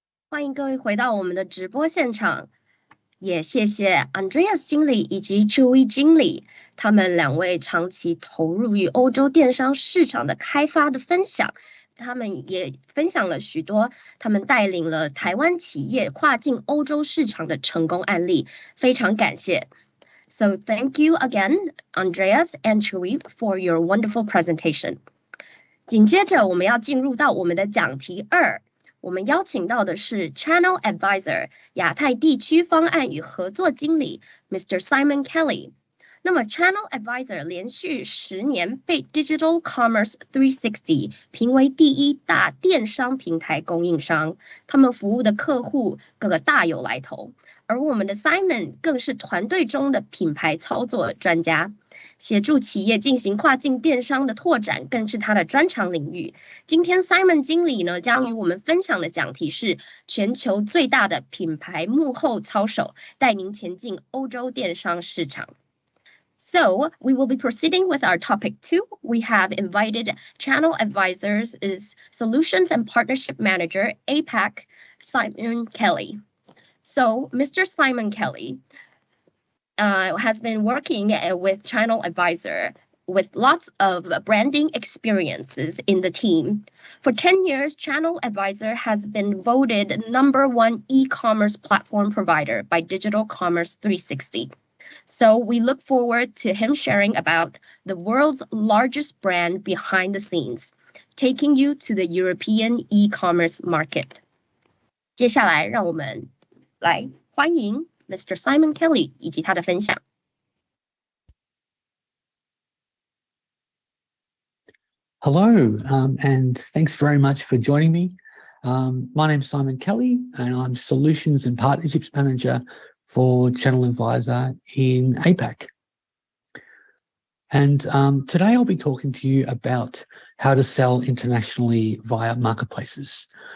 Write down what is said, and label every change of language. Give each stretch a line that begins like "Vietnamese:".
Chinese: 欢迎各位回到我们的直播现场，也谢谢 Andreas 经理以及 Chewy 经理，他们两位长期投入于欧洲电商市场的开发的分享。他们也分享了许多他们带领了台湾企业跨境欧洲市场的成功案例，非常感谢。
English: So thank you again, Andreas and Chewy, for your wonderful presentation.
Chinese: 紧接着我们要进入到我们的讲题2，我们邀请到的是 Channel Advisor 亚太地区方案与合作经理 Mr. Simon Kelly。那么 Channel Advisor 连续10年被 Digital Commerce 360评为第1大电商平台供应商，他们服务的客户各个大有来头，而我们的 Simon 更是团队中的品牌操作专家，协助企业进行跨境电商的拓展更是他的专长领域。今天 Simon 经理呢将与我们分享的讲题是全球最大的品牌幕後操手，带您前进欧洲电商市场。
English: So we will be proceeding with our topic 2. We have invited Channel Advisors' Solutions and Partnership Manager, APAC, Simon Kelly. So Mr. Simon Kelly has been working with Channel Advisor with lots of branding experiences in the team. For 10 years, Channel Advisor has been voted #1 e-commerce platform provider by Digital Commerce 360. So we look forward to him sharing about the world's largest brand behind the scenes, taking you to the European e-commerce market.
Chinese: 接下来让我们来欢迎 Mr. Simon Kelly 以及他的分享。
English: Hello, and thanks very much for joining me. My name's Simon Kelly, and I'm Solutions and Partnerships Manager for Channel Advisor in APAC. And today I'll be talking to you about how to sell internationally via marketplaces.